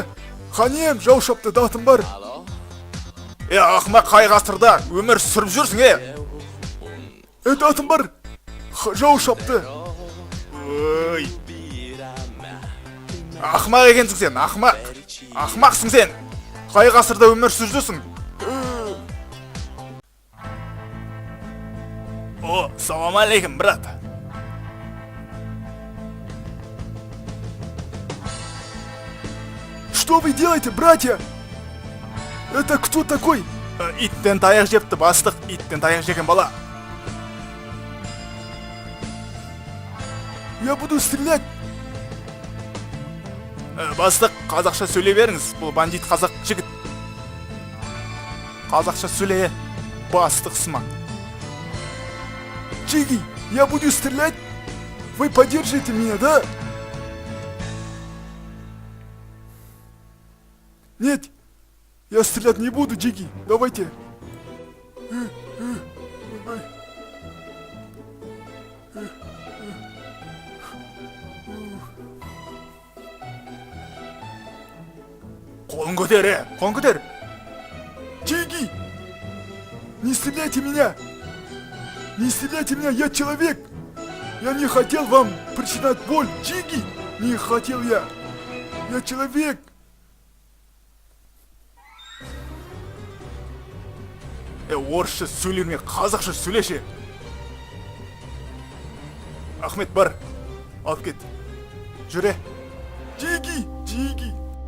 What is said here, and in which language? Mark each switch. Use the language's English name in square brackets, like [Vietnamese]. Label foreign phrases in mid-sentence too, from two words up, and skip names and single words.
[Kazakh] Ханием, жау шапты, датым бар. Ақымақ, қай ғасырда өмір сүріп жүрсің, датым бар, жау шапты. Ақымақ екенсің сен, ақымақ. Ақымақсың сен. Қай ғасырда өмір сүріп жүрсің? [Arabic] سلام عليكم, [Russian] брат. Что вы делаете, братья? Это кто такой? [Kazakh] Иттен таяқ жепті, бастық. Иттен таяқ жеген бала. [Russian] Я буду стрелять. [Kazakh] Бастық, қазақша сөйлей беріңіз. Бұл бандит қазақ жігіт. Қазақша сөйле, бастық сымақ. [Russian] Джиги, я буду стрелять. Вы поддержите меня, да? Нет, я стрелять не буду, Джиги. Давайте. [Kazakh] Қолын көтер. [Russian] Джиги, не стреляйте меня. Не стреляйте меня, я человек! Я не хотел вам причинять боль, Джиги! Не хотел я! Я человек! [Kazakh] Орысша сөйлеме, қазақша сөйлеші! Ахмет бар, алып кет. Жүре! Джиги!